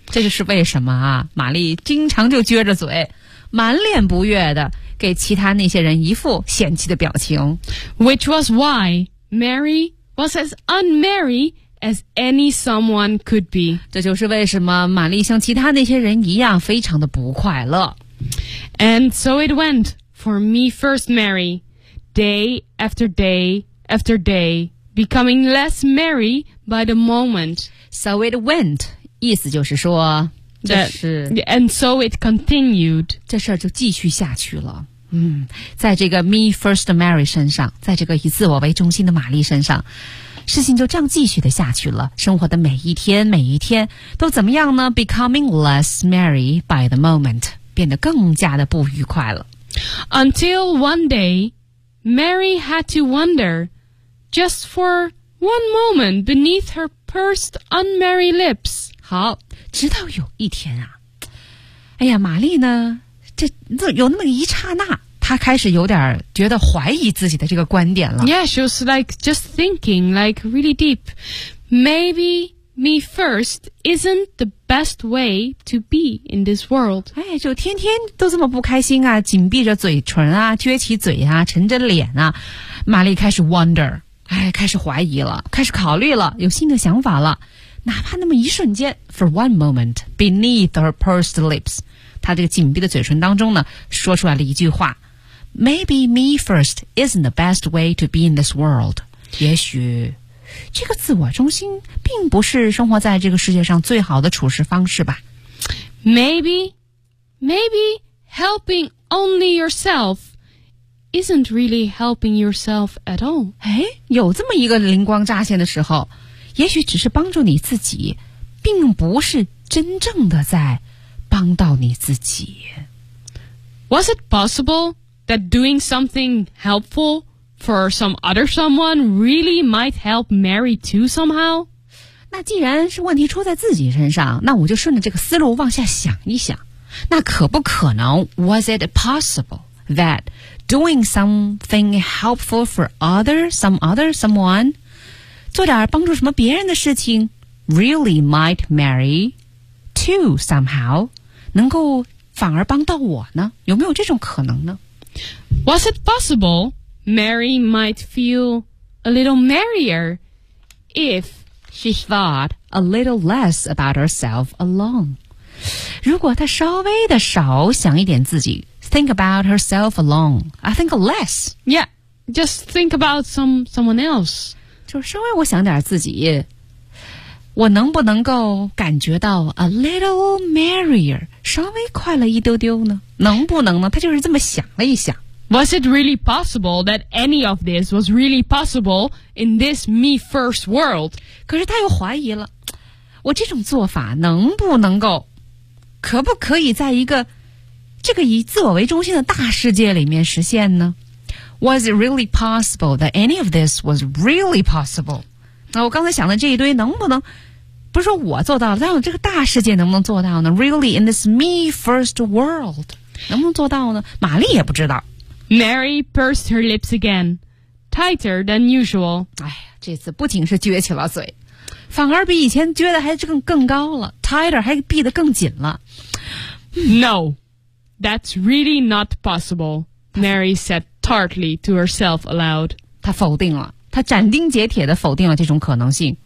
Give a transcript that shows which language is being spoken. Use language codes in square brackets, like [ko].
[zh] 这就是为什么啊，玛丽经常就撅着嘴，满脸不悦的给其他那些人一副嫌弃的表情。 [en] Which was why Mary was as unmarried as any someone could be. [zh] 这就是为什么玛丽像其他那些人一样非常的不快乐。 [en] And so it went for me first Mary, day after day after day. Becoming less merry by the moment. So it went. [zh] 意思就是说这是 [en] And so it continued. [zh] 这事儿就继续下去了。在这个 me first Mary 身上，在这个以自我为中心的玛丽身上，事情就这样继续的下去了。生活的每一天每一天都怎么样呢？ [en] Becoming less merry by the moment. [zh] 变得更加的不愉快了。 [en] Until one day, Mary had to wonder... Just for one moment beneath her pursed unmarried lips. [zh] 好，直到有一天啊，哎呀，玛丽呢，这有那么一刹那，她开始有点觉得怀疑自己的这个观点了。 [en] Yeah, she was like just thinking, like really deep. Maybe me first isn't the best way to be in this world. [zh] 哎，就天天都这么不开心啊，紧闭着嘴唇啊，撅起嘴啊，沉着脸啊，玛丽开始 wonder。哎，开始怀疑了，开始考虑了，有新的想法了。哪怕那么一瞬间 ， [en] for one moment beneath her pursed lips， [zh] 她这个紧闭的嘴唇当中呢，说出来了一句话 ： [en] Maybe me first isn't the best way to be in this world。 [zh] 也许这个自我中心并不是生活在这个世界上最好的处事方式吧。 [en] Maybe helping only yourself. Isn't really helping yourself at all. [zh] 哎，有这么一个灵光乍现的时候，也许只是帮助你自己，并不是真正的在帮到你自己。 [en] Was it possible that doing something helpful for some other someone really might help Mary too somehow? [zh] 那既然是问题出在自己身上，那我就顺着这个思路往下想一想。那可不可能 [en] ？Was it possible that? Doing something helpful for someone, [zh] 做点帮助什么别人的事情 [en] really might marry too somehow, [zh] 能够反而帮到我呢？有没有这种可能呢？ [en] Was it possible Mary might feel a little merrier if she thought a little less about herself alone? [zh] 如果她稍微的少想一点自己 [en] Think about herself alone. I think less. Yeah, just think about someone else. [zh] 就稍微我想点自己，我能不能够感觉到 [en] a little merrier, [zh] 稍微快乐一丢丢呢？能不能呢？他就是这么想了一想。 [en] Was it really possible that any of this was really possible in this me first world? [zh] 可是他又怀疑了，我这种做法能不能够，可不可以在一个这个以自我为中心的大世界里面实现呢？ [en] Was it really possible that any of this was really possible? [zh] 那我刚才想的这一堆能不能，不是说我做到了，但我这个大世界能不能做到呢？ [en] Really in this me first world, [zh] 能不能做到呢？玛丽也不知道。 [en] Mary pursed her lips again, tighter than usual. [zh] 哎呀，这次不仅是撅起了嘴，反而比以前撅的还更高了， tighter 还闭得更紧了。 [en] No, that's really not possible, Mary said tartly to herself aloud. [zh] 她否定了，她斩钉截铁地否定了这种可能性。